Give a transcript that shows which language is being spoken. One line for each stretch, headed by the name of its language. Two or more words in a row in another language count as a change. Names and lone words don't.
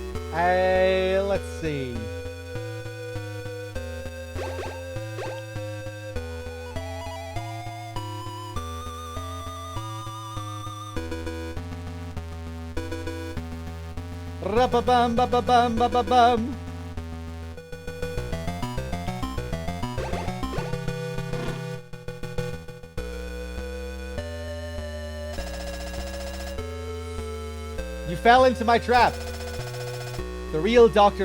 English: Let's see. Ra-ba-bum, ba-ba-bum, ba-ba-bum. You fell into my trap. The real Dr.